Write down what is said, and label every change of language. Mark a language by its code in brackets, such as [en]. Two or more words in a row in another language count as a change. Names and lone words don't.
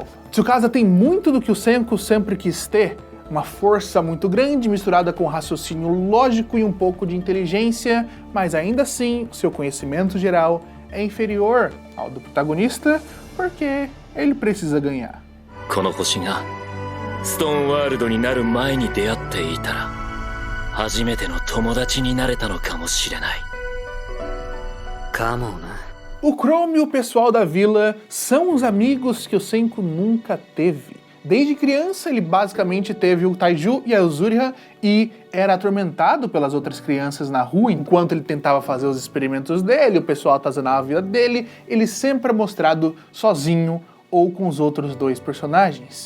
[pt] Tsukasa tem muito do que o Senku sempre quis ter. Uma força muito grande, misturada com raciocínio lógico e um pouco de inteligência, mas ainda assim, seu conhecimento geral é inferior ao do protagonista, porque ele precisa ganhar. [ja] ストーンワールドになる前に出会っていたら初めての友達になれたのかもしれない。かもな。 [pt] O Chrome e o pessoal da vila são os amigos que o Senku nunca teve. Desde criança, ele basicamente teve o Taiju e a Yuzuriha e era atormentado pelas outras crianças na rua enquanto ele tentava fazer os experimentos dele, o pessoal atazanava a vida dele, ele sempre é mostrado sozinho ou com os outros dois personagens.